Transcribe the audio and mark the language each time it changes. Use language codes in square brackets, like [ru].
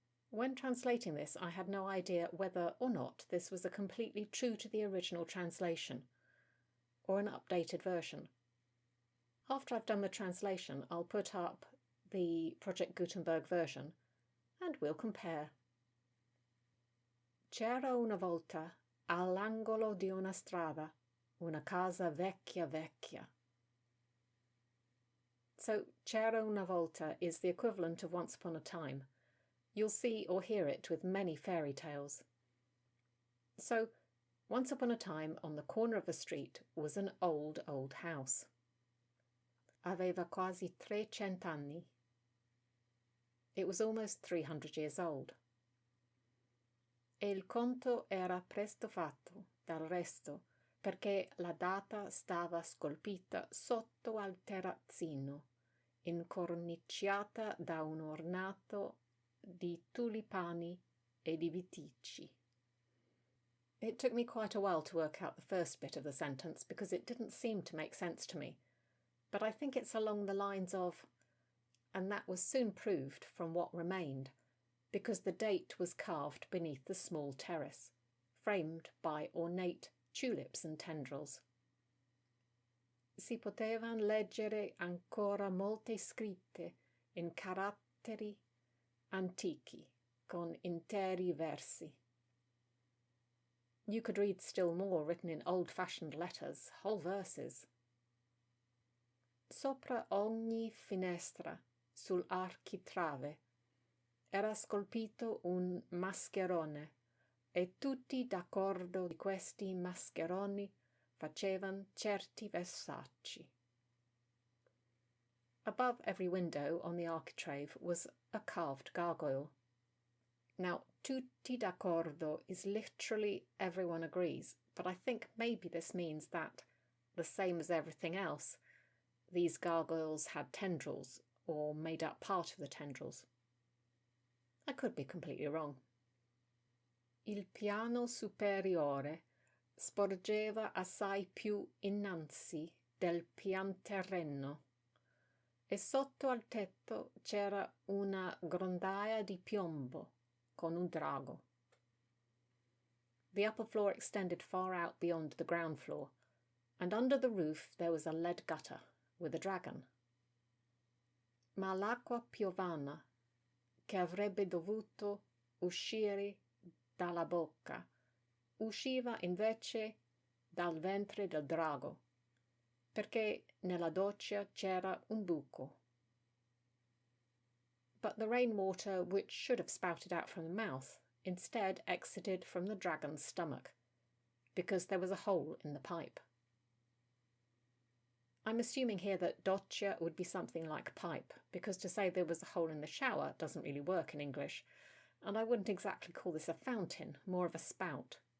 [en] When translating this, I had no idea whether or not this was a completely true to the original translation, or an updated version. After I've done the translation, I'll put up the Project Gutenberg version, and we'll compare. [it] C'era una volta, all'angolo di una strada, una casa vecchia vecchia. [en] So, [it] c'era una volta [en] is the equivalent of once upon a time. You'll see or hear it with many fairy tales. So, once upon a time, on the corner of a street was an old house. [it] Aveva quasi 300 anni. [en] It was almost 300 years old. [it] E il conto era presto fatto dal resto, perché la data stava scolpita sotto al terrazzino, incorniciata da un ornato di tulipani e di viticci. [en] It took me quite a while to work out the first bit of the sentence because it didn't seem to make sense to me, but I think it's along the lines of, and that was soon proved from what remained, because the date was carved beneath the small terrace, framed by ornate tulips and tendrils. [it] Si potevan leggere ancora molte scritte in caratteri antichi, con interi versi. [en] You could read still more written in old-fashioned letters, whole verses. [it] Sopra ogni finestra, sul architrave, era scolpito un mascherone, e tutti d'accordo di questi mascheroni facevan certi versacci. [en] Above every window on the architrave was a carved gargoyle. Now, [it] tutti d'accordo [en] is literally everyone agrees, but I think maybe this means that, the same as everything else, these gargoyles had tendrils, or made up part of the tendrils. I could be completely wrong. [it] Il piano superiore sporgeva assai più innanzi del pianterreno, e sotto al tetto c'era una grondaia di piombo con un drago. [en] The upper floor extended far out beyond the ground floor, and under the roof there was a lead gutter with a dragon. [it] Ma l'acqua piovana, che avrebbe dovuto uscire dalla bocca, usciva invece dal ventre del drago, perché nella doccia c'era un buco. [en] But the rainwater, which should have spouted out from the mouth, instead exited from the dragon's stomach, because there was a hole in the pipe. I'm assuming here that doccia would be something like pipe, because to say there was a hole in the shower doesn't really work in English, and I wouldn't exactly call this a fountain, more of a spout.